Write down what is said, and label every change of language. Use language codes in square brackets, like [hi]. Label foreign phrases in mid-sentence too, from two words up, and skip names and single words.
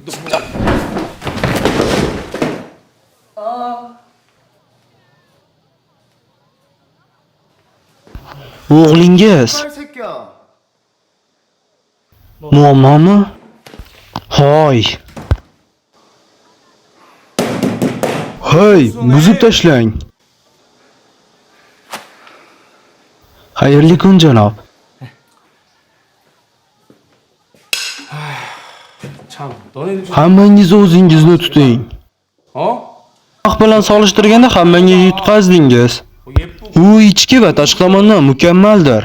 [uz] O'g'lingiz muammomi? Hoy. Hoy, buzib tashlang. Xayrli kun, janob. [ko] 참, 너네들 좀 [uz] Hammangiz o'zingizni tuting. [ko] 어? [uz] Vaqt bilan solishtirganda hammanga yutqazdingiz. U ichki va tashqi tomondan mukammaldir.